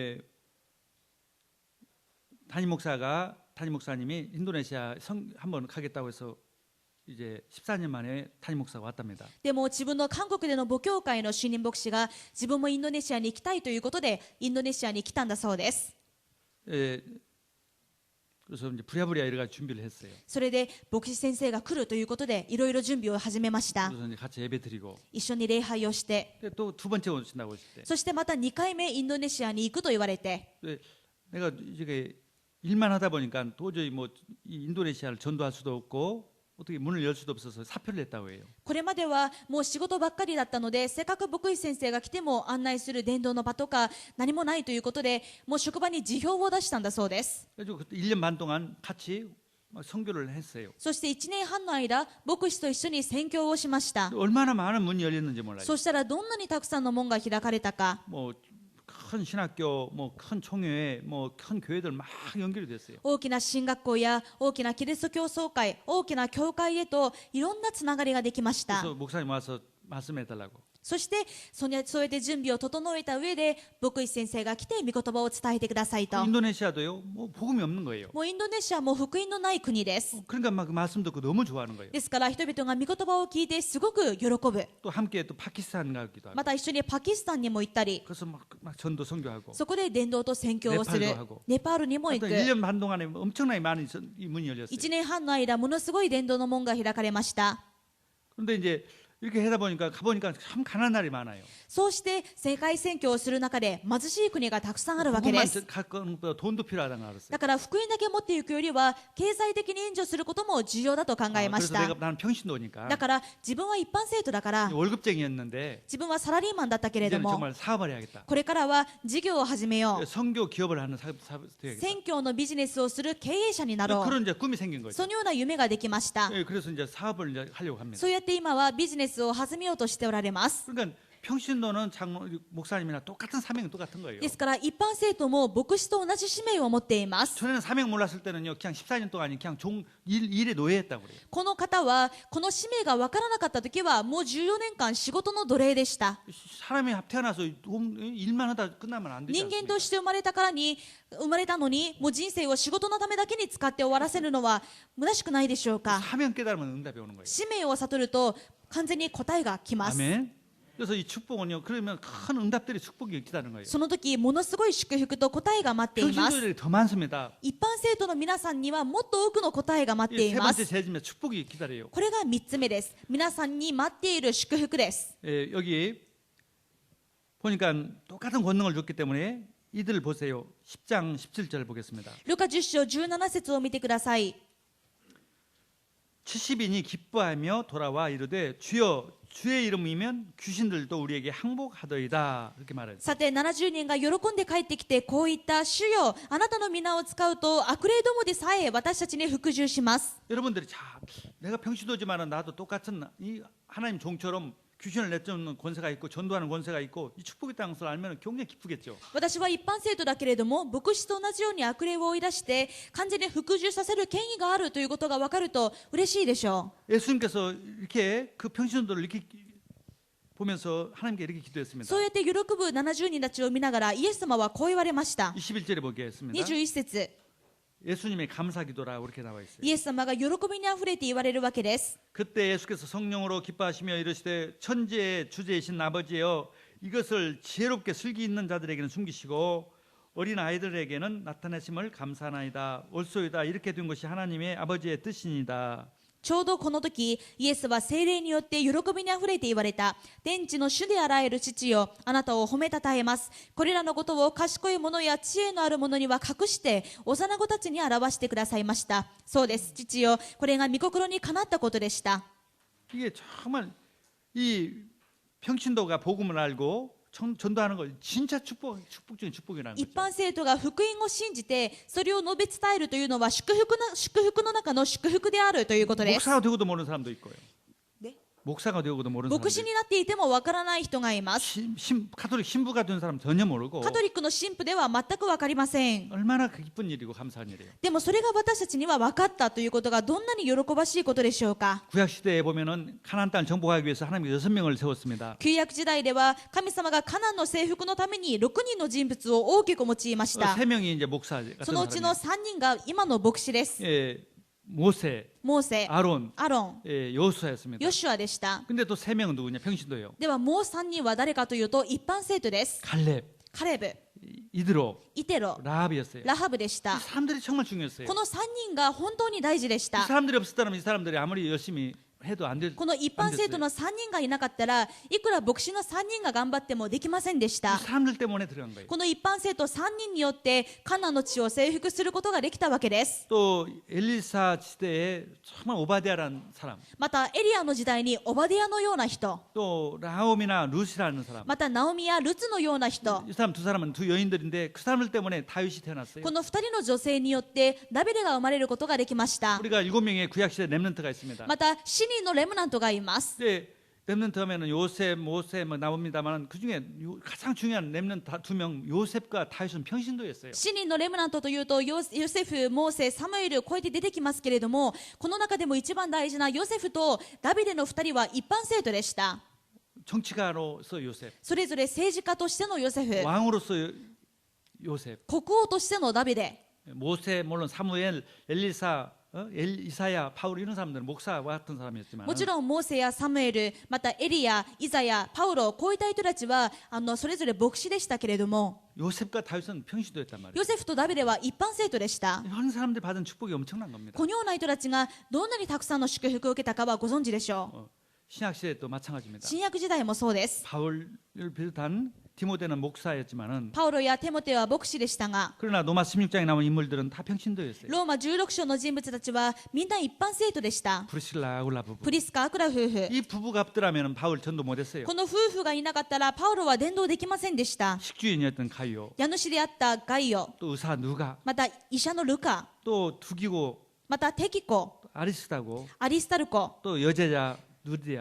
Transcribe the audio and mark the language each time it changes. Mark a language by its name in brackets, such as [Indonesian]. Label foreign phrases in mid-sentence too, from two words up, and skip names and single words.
[Korean] 담임 목사가 담임 목사님이 인도네시아 한번 가겠다고 해서 이제 14년 만에 담임 목사가 왔답니다. [Japanese] でも自分の韓国での母教会の主任牧師が自分もインドネシアに行きたいということでインドネシアに来たんだそうです。 [Korean] 그래서 이제 부랴부랴 이래가 준비를 했어요. [Japanese] それで牧師先生が来るということでいろいろ準備を始めました。 [Korean] 그래서 이제 같이 예배 드리고 [Japanese] 一緒に礼拝をして、 [Korean] 또 두 번째 오신다고 했을 때 [Japanese] そしてまた2回目インドネシアに行くと言われて、 [Korean] 내가 이게 일만 하다 보니까 도저히 뭐 이 인도네시아를 전도할 수도 없고 어떻게 문을 열 수도 없어서 사표를 냈다고 해요. [Japanese] これまではもう仕事ばっかりだったので、せっかく牧師先生が来ても案内する伝道の場とか何もないということで、もう職場に辞表を出したんだそうです。 [Korean] 그래서 그때 1년 반 동안 같이 선교를 했어요. [Japanese] そして1年半の間牧師と一緒に宣教をしました。 [Korean] 얼마나 많은 문이 열렸는지 몰라요. [Japanese] そしたらどんなにたくさんの門が開かれたか。 [Korean] 뭐 큰 신학교, 뭐 큰 총회, 뭐 큰 교회들 막 연결이 됐어요. [Japanese] 大きな進学校や大きなキリスト教総会、大きな教会へといろんなつながりができました。 [Korean] 그래서 목사님 와서 말씀해 달라고. [Japanese] そしてそうやって準備を整えた上で牧師先生が来て御言葉を伝えてくださいと。 [Korean] 인도네시아도요, 뭐 복음이 없는 거예요. [Japanese] もうインドネシアも福音のない国です。 [Korean] 그러니까 막 그 말씀 듣고 너무 좋아하는 거예요. [Japanese] ですから人々が御言葉を聞いてすごく喜ぶ。 [Korean] 또 함께 또 파키스탄 가기도 하고. [Japanese] また一緒にパキスタンにも行ったり、 [Korean] 그래서 막 전도 선교하고. [Japanese] そこで伝道と宣教をする。 [Korean] ネパール하고 [Japanese] ネパールにも行 [Korean] 또 [Japanese] く。 [Korean] 1년 반 동안에 엄청나게 많은 이 문이 열렸어요. [Japanese] 1 年半の間ものすごい伝道の門が開かれました。 [Korean] 그런데 이제 이렇게 하다 보니까 가보니까 참 가난한 날이 많아요. [Japanese] そうして世界宣教をする中で貧しい国がたくさんあるわけです。 [Korean] 갖고는 것보다 돈도 필요하다는 걸 알았어요. [Japanese] だから福音だけ持っていくよりは経済的に援助することも重要だと考えまし [Korean] 그래서 [Japanese] た。 [Korean] 내가 나는 평신도니까 [Japanese] だから自分は一般生徒だから、 [Korean] 월급쟁이였는데 [Japanese] 自分はサラリーマンだったけれど [Korean] 이제는 [Japanese] も、 [Korean] 정말 사업을 해야겠다. [Japanese] これからは事業を始めよう。 [Korean] 선교 기업을 하는 사업 돼야겠다. [Japanese] 宣教のビジネスをする経営者になろう。 [Korean] 그런 이제 꿈이 생긴 거죠. [Japanese] そのような夢ができました。 [Korean] 예, 그래서 이제 사업을 이제 하려고 합니다. [Japanese] そうやって今はビジネスを始めようとしておられます。 [Korean] 그러니까 평신도는 목사님이나 똑같은 사명이 똑같은 거예요. [Japanese] ですから一般生徒も牧師と同じ使命を持っています。 [Korean] 전에는 사명 몰랐을 때는요, 그냥 14년 동안 그냥 일에 노예했다고 그래요. [Japanese] この方はこの使命が分からなかった時はもう14年間仕事の奴隷でした。 [Korean] 사람이 태어나서 일만 하다 끝나면 안 되지 [Japanese] 人間 [Korean] 않습니까? [Japanese] として生まれたのにもう人生を仕事のためだけに使って終わらせるのは虚しくないでしょうか。 [Korean] 사명 깨달으면 응답이 오는 거예요. [Japanese] 使命を悟ると完全に答えが来ます。 [Korean] 아멘. 그래서 이 축복은요, 그러면 큰 응답들이 축복이 기다리는 거예요. [Japanese] その時ものすごい祝福と答えが待っています。 [Korean] 평신도들이 더 많습니다. [Japanese] 一般生徒の皆さんにはもっと多くの答えが待ってい [Korean] 세 [Japanese] ま [Korean] 번째 [Japanese] す。 [Korean] 제지면 축복이 기다려요. [Japanese] これが3つ目です。皆さんに待っている祝福です。 [Korean] 예, 여기 보니까 똑같은 권능을 줬기 때문에 이들 보세요. 10장 17절 보겠습니다. [Japanese] ルカ10章17節を見てください。 [Korean] 70인이 기뻐하며 돌아와 이르되 주여 주의 이름이면 귀신들도 우리에게 항복하더이다. 그렇게 말해요. [Japanese] さて70人が喜んで帰ってきてこう言った。主よあなたの皆を使うと悪霊どもでさえ私たちに服従します。 [Korean] 여러분들이 자, 내가 평신도지만 나도 똑같은 이 하나님 종처럼 귀신을 내쫓는 권세가 있고 전도하는 권세가 있고 이 축복의 땅을 알면 굉장히 기쁘겠죠. [Japanese] 私は一般生徒だけれども牧師と同じように悪霊を追い出して完全に服従させる権威があるということが分かると嬉しいでしょう。 [Korean] 예수님께서 이렇게 그 평신도들을 이렇게 보면서 하나님께 이렇게 기도했습니다. [Japanese] そうやって喜ぶ70人たちを見ながらイエス様はこう言われました。 [Korean] 21절에 보겠습니다. [Japanese] 21節 [Korean] 예수님의 감사 기도라고 그렇게 나와 있어요. [Japanese] イエス様が喜びにあふれて言われるわけです。 [Korean] 그때 예수께서 성령으로 기뻐하시며 이르시되 천지의 주제이신 아버지여 이것을 지혜롭게 슬기 있는 자들에게는 숨기시고 어린 아이들에게는 나타내심을 감사하나이다. 옳소이다. 이렇게 된 것이 하나님의 아버지의 뜻이니다. [Japanese] ちょうどこの時イエスは聖霊によって喜びにあふれて言われた。天地の主であらゆる父よあなたを褒めたたえます。これらのことを賢い者や知恵のある者には隠して幼子たちに表してくださいました。そうです父よこれが御心にかなったことでした。 [Korean] 이게 정말 이 평신도가 복음을 알고 전도하는 거 진짜 축복 중에 축복이라는 [Japanese] 一 [Korean] 거죠. [Japanese] 般生徒が福音を信じてそれを述べ伝えるというのは祝福の中の祝福であるということです。 [Korean] 목사가 되고도 모르는 사람도 있고요. 네? 목사가 되고도 모르는 [Japanese] 牧師 [Korean] 사람들, [Japanese] になっていてもわからない人がいます。 [Korean] 카톨릭 신부가 된 사람 전혀 모르고 [Japanese] カトリックの神父では全くわかりません。 [Korean] 얼마나 기쁜 일이고 감사한 일이에요. [Japanese] でもそれが私たちには分かったということがどんなに喜ばしいことでしょうか。 [Korean] 구약 시대에 보면은 가나안 땅 정복하기 위해서 하나님이 6명을 세웠습니다. [Japanese] 旧約時代では神様がカナンの征服のために6人の人物を大きく用いました。 [Korean] 3명이 이제 목사 같은 [Japanese] そのうちの [Korean] 사람이에요. [Japanese] 3人が今の牧師です。 [Korean] 예, 모세, [Japanese] モーセ、 [Korean] 아론, [Japanese] アロン、 [Korean] 예, 여호수아였습니다. [Japanese] ヨシュアでした。 [Korean] 근데 또 3명은 누구냐? 평신도예요. [Japanese] ではもう3人は誰かというと一般生徒です。 [Korean] 갈렙, [Japanese] カレブ、 [Korean] 이드로, [Japanese] イテロ、 [Korean] 라합이었어요. [Japanese] ラハブでし [Korean] 이 [Japanese] た。 [Korean] 사람들이 정말 중요했어요. [Japanese] この3人が本当に大事でし [Korean] 이 [Japanese] た。 [Korean] 사람들이 없었다면 이 사람들이 아무리 열심히 해도 안 될. [Japanese] この一般生徒の3人がいなかったらいくら牧師の3人が頑張ってもできませんでし [Korean] 이 [Japanese] た。 [Korean] 사람들 때문에 들어간 거예요. [Japanese] この一般生徒3人によってカナンの地を征服することができたわけです。 [Korean] 또 엘리사 시대에 정말 오바댜라는 사람, [Japanese] またエリアの時代にオバディアのような人、 [Korean] 또 라홈이나 룻이라는 사람. [Japanese] またナオミやルツのような人、 [Korean] 이 사람 두 사람은 두 여인들인데 그 사람들 때문에 다윗이 태어났어요. [Japanese] この2人の女性によってダビデが生まれることができました。 [Korean] 우리가 7명의 구약 시대 렘넌트가 있습니다. [Japanese] また7人のレムナントがいます。 [Korean] 근데 렘넌트 하면은 요셉, 모세 뭐 나옵니다만 그 중에 가장 중요한 렘넌트 2명 요셉과 다윗은 평신도였어요. [Japanese] 7 人のレムナントというとヨセフ、モーセ、サムエルこうやって出てきますけれども、この中でも一番大事なヨセフとダビデの2人は一般生徒でした。 [Korean] 정치가로서 요셉, [Japanese] それぞれ政治家としてのヨセフ、 [Korean] 왕으로서 요셉, [Japanese] 国王としてのダビデ、 [Korean] 모세 물론 사무엘, 엘리사, 이사야, 바울 이런 사람들은 목사와 같은 사람이었지만 [Japanese] もちろんモーセやサムエル、またエリア、イザヤ、パウロ、こういった人たちはそれぞれ牧師でしたけれども、 [Korean] 요셉과 다윗은 평신도였단 말이에요. [Japanese] ヨセフとダビデは一般生徒でした。 [Korean] 이런 사람들이 받은 축복이 엄청난 겁니다. [Japanese] このような人たちがどんなにたくさんの祝福を受けたかはご存知でしょう。 [Korean] 신약 시대 또 마찬가지입니다. [Japanese] 新約時代もそうです。 [Korean] 바울을 비롯한 디모데는 목사였지만은 [Japanese] パウロやテモテは牧師でしたが、 [Korean] 그러나 로마 16장에 나온 인물들은 다 평신도였어요. [Japanese] ローマ16章の人物たちはみんな一般生徒でした。 [Korean] 브리실라 아굴라 부부. [Japanese] プリスカ・アクラ夫婦、 [Korean] 이 부부가 없더라면 바울 전도 못했어요. [Japanese] この夫婦がいなかったらパウロは伝道できませんでした。 [Korean] 식주인이었던 가이오, [Japanese] 家主であったガイオ、 [Korean] 또 의사 누가, [Japanese] また医者のルカ、 [Korean] 또 두기고, [Japanese] またテキコ、 [Korean] 아리스타고, [Japanese] アリスタルコ、 [Korean] 또 여제자 누디아.